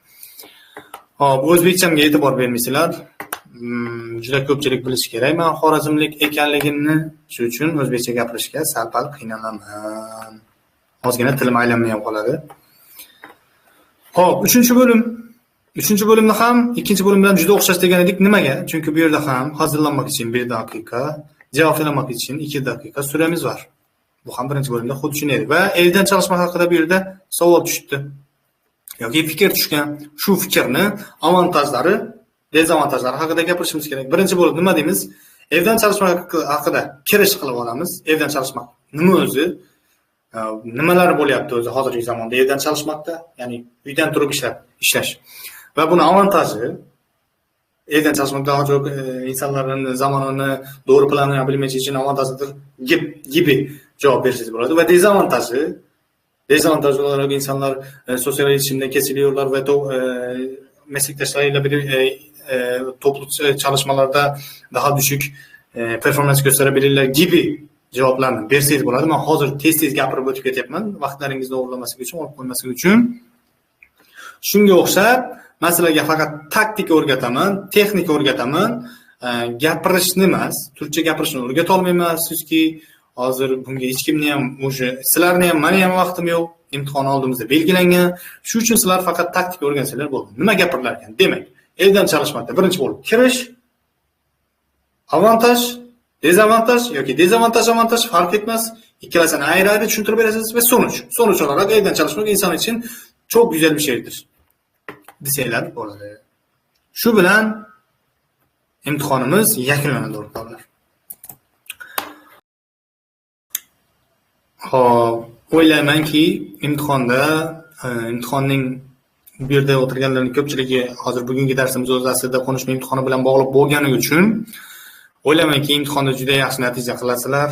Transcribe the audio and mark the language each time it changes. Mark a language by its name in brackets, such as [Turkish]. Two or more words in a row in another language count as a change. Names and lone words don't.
[Uzbek] Hop, o'zbekchamga e'tibor bermaysizlar. Juda ko'pchilik bilishi kerak. Men xorazmlik ekanligimni shu uchun o'zbekcha gapirishga sal-pal qiynalaman. Ozgina tilim aylanmay ham qoladi. Hop, 3-bo'lim. 3-bo'limni ham 2-bo'lim bilan juda o'xshash degan edik. Nimaga? Chunki bu yerda ham [Turkish] hazırlanmak için 1 daqiqa, cevaplanmak için 2 daqiqa süremiz var. [Uzbek] Bu ham 1-bo'limda xuddi shunday edi. Va [Turkish] eldan çalışmak [Uzbek] haqida bu yerda savol tushdi. Yoki fikr tushgan. Shu fikrni avantajlari, dezavantajlari haqida gapirishimiz kerak. 1-bo'lim nima deymiz? [Turkish] Evden çalışmak [Uzbek] haqida kirish qilib olamiz. [Turkish] Evden çalışmak [Uzbek] nima o'zi? Nimalar bo'lyapti o'zi hozirgi zamonda [Turkish] evden çalışmakda? [Uzbek] Ya'ni uydan turib ishlash. [Turkish] Ve bunun avantajı, evden çalışmak daha çok insanların zamanını doğru planlayabilmesi için avantajıdır gibi cevap verirsiniz burada. Ve dezavantajı olarak insanlar sosyal iletişimde kesiliyorlar ve meslektaşlarıyla bir toplu çalışmalarda daha düşük performans gösterebilirler gibi cevaplarını versiniz burada. [Uzbek] Ben hazır tez gapirib o'tib ketyapman. Vaqtlaringizni o'g'irlamaslik uchun, olib qo'ymaslik uchun. Shunga o'xshab masalaga faqat taktika o'rgataman, texnika o'rgataman, gapirishni emas, turkcha gapirishni o'rgata olmayman. Sizki hozir bunga hech kimni ham o'sha sizlarni ham meni ham vaqtim yo'q. Imtihon oldimizda belgilangan. Shu uchun sizlar faqat taktika o'rgansanglar bo'ldi. Nima gapirilar ekan? Demak, [Turkish] eldan çalışmakda [Uzbek] birinchi bo'lib kirish, avantaj, dezavantaj yoki dezavantaj, avantaj [Turkish] fark etmez. [Uzbek] İkkalasini ayrı tushuntirib berasiz [Turkish] ve sonuç olarak evden çalışmak insan için çok güzel bir şeydir. [Uzbek] Deseylar bo'ladi. Shu bilan imtihonimiz yakunlanadi o'rtoqlar. Hop, o'ylaymanki imtihonning bu yerda o'tirganlarning ko'pchiligi hozir bugungi darsimiz o'z aslida konuşma imtihoni bilan bog'liq bo'lgani uchun o'ylaymanki imtihonda juda yaxshi natija qilasizlar.